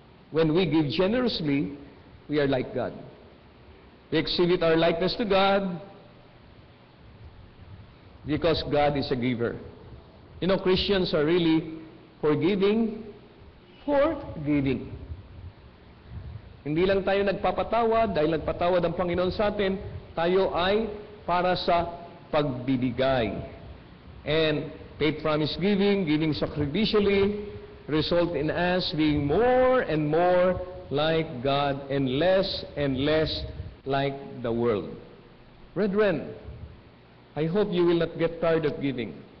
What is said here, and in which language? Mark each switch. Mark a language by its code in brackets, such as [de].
[en] When we give generously, we are like God. We exhibit our likeness to God because God is a giver. You know, Christians are really forgiving for giving. [tl] Hindi lang tayo nagpapatawad, dahil nagpatawad ang Panginoon sa atin, tayo ay para sa pagbibigay. [en] And faith promise giving, giving sacrificially, result in us being more and more like God and less like the world. Brethren, I hope you will not get tired of giving.